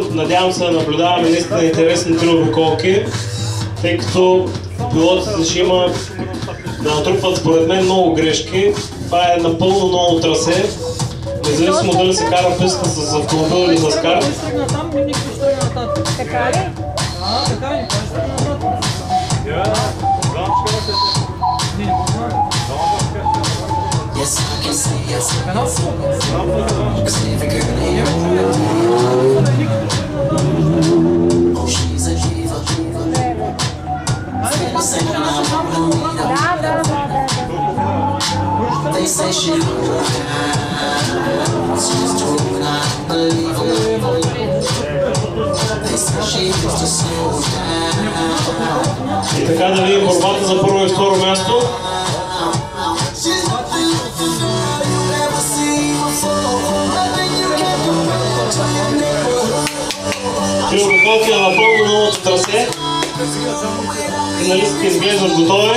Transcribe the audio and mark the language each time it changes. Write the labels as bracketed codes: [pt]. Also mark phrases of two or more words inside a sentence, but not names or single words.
[bg] Надявам се да наблюдаваме наистина интересни 3 обиколки, тъй като пилотите ще има да натрупват според мен много грешки. Това е напълно ново трасе. Независимо дали се кара писта с автомобил или с кар. Така ли? Така ли? [en] Yes, I can say yes. Cause every girl here. Oh, she's a diva. They say she's too unbelievable. They say she used to slow down. [bg] И така да видим борбата за първо и второ място. Три обиколки на напълно новото трасе. Финалистите изглеждат готови.